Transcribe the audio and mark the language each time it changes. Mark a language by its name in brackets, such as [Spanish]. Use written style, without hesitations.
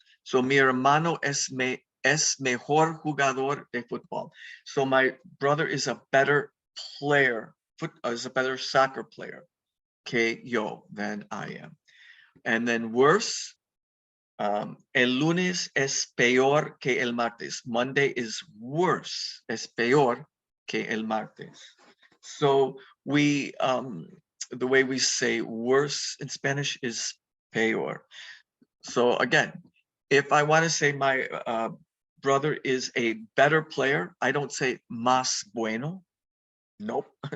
[Spanish] So mi hermano es mejor jugador de fútbol. [English] So my brother is a better player, is a better soccer player que yo, than I am. [Spanish] And then worse, el lunes es peor que el martes. Monday is worse, es peor que el martes. [English] So we, the way we say worse in Spanish is peor. So again, if I want to say my brother is a better player, I don't say más bueno. Nope.